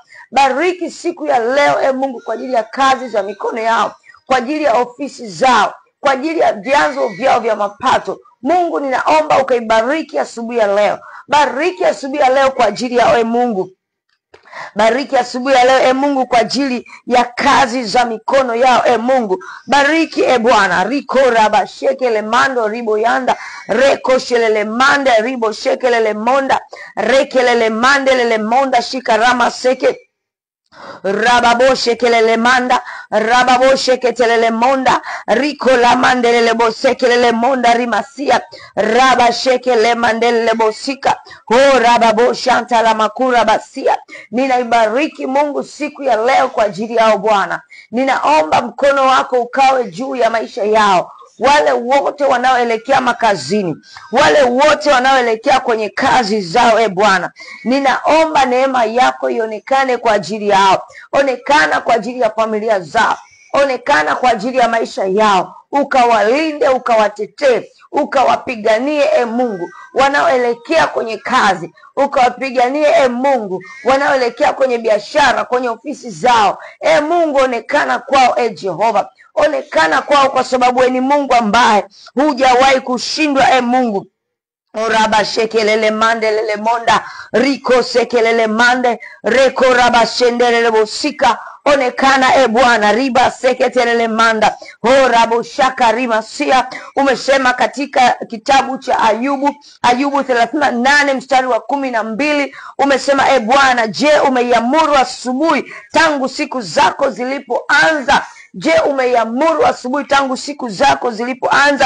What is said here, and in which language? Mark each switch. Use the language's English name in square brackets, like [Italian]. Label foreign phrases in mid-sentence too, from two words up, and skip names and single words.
[Swahili] Bariki siku ya leo Mungu kwa ajili ya kazi za mikono yao, kwa ajili ya ofisi zao, kwa ajili ya vyanzo vyao vya mapato. Mungu, ninaomba ukaibariki asubuhi ya leo. Bariki asubuhi ya leo kwa ajili ya Mungu. Bariki asubuhi ya leo Mungu kwa ajili ya kazi za mikono yao Mungu. Bariki Bwana. Riko raba shekele mando ribo yanda reko shelele mande ribo shekelele monda rekelele mande lele monda shikarama seke rababo shekelele manda rababo sheketelele monda riko la mandelele bosekelele monda rimasia raba shekele mandelele bosika ho rababo shanta la makura basia. Ninaibariki Mungu siku ya leo kwa ajili yao Bwana. Ninaomba mkono wako ukawe juu ya maisha yao, wale wote wanaoelekea makazini, wale wote wanaoelekea kwenye kazi zao Bwana. Ninaomba neema yako ionekane kwa ajili yao. Onekana kwa ajili ya familia zao. Onekana kwa ajili ya maisha yao. Ukawalinde, ukawatetee, ukawapiganie Mungu wanaoelekea kwenye kazi. Ukawapiganie Mungu wanaoelekea kwenye biashara, kwenye ofisi zao. Mungu, onekana kwao Jehova. Onekana kwao, kwa sababu ni Mungu ambaye hujawahi kushindwa Mungu. Oraba shekelele mande lele monda riko sekelele mande reko raba shendelele bosika. Onekana Bwana. Riba seketelele manda horabo shaka rimasia. Umesema katika kitabu cha Ayubu 38 mstari wa 12, umesema Bwana, je, umeiamuru asubuhi tangu siku zako zilipoanza? Je, umeiamuru asubuhi tangu siku zako zilipoanza?